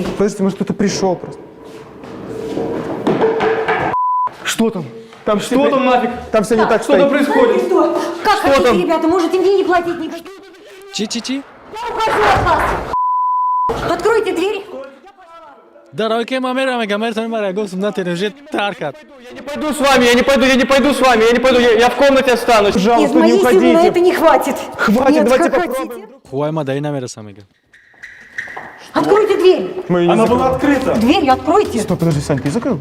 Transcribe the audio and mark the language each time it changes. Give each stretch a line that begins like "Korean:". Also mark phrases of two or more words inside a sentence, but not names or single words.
Russian: Подождите, может кто-то пришел просто. Что там? Там Что там нафиг? Там все не так Что там стоит. происходит? Что? Как Что хотите, там? ребята, можете мне не платить никаких... Чи-чи-чи. Я ухожу от вас. Откройте дверь. Дароке мамера мегамертон мара госум на телевизор таркат. Я не пойду с вами, я не пойду, я в комнате останусь. Из Пожалуйста, не моей силы на это уходите. не хватит. Хватит, Нет, давайте как попробуем. хотите. Хуайма дайнамера самега. Откройте дверь. Мы ее не Она была закрывали. открыта. Дверь откройте. Стоп, подожди, Сань, ты закрыл?